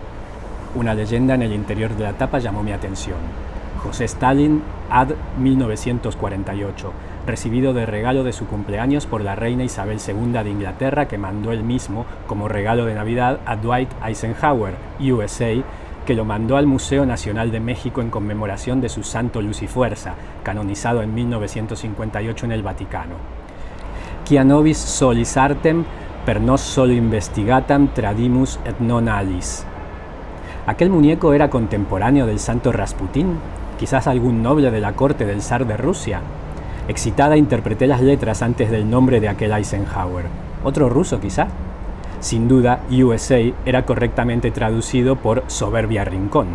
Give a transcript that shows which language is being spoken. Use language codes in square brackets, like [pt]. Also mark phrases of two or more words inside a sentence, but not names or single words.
[es] Una leyenda en el interior de la tapa llamó mi atención. José Stalin, ad 1948, recibido de regalo de su cumpleaños por la reina Isabel II de Inglaterra, que mandó él mismo como regalo de Navidad a Dwight Eisenhower, USA, que lo mandó al Museo Nacional de México en conmemoración de su santo Luz y Fuerza, canonizado en 1958 en el Vaticano. [la] Quia nobis solis artem per nos solo investigatam tradimus et non alis. [es] ¿Aquel muñeco era contemporáneo del santo Rasputín? ¿Quizás algún noble de la corte del zar de Rusia? Excitada interpreté las letras antes del nombre de aquel Eisenhower. ¿Otro ruso quizá? Sin duda, USA era correctamente traducido por Soberbia Rincón.